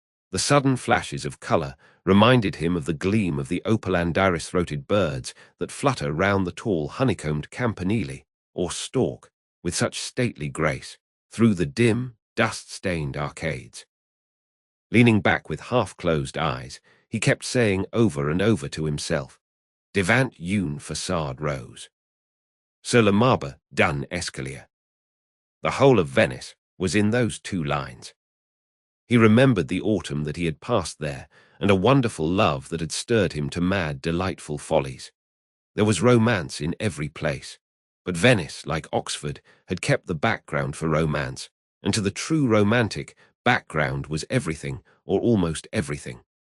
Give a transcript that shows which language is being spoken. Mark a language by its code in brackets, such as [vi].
[en] The sudden flashes of colour reminded him of the gleam of the opaland iris-throated birds that flutter round the tall honeycombed campanile, or stalk, with such stately grace, through the dim, dust-stained arcades. Leaning back with half-closed eyes, he kept saying over and over to himself, [fr] "Devant une façade rose. Sur le marbre d'un escalier." [en] The whole of Venice was in those two lines. He remembered the autumn that he had passed there, and a wonderful love that had stirred him to mad, delightful follies. There was romance in every place, but Venice, like Oxford, had kept the background for romance, and to the true romantic, background was everything, or almost everything.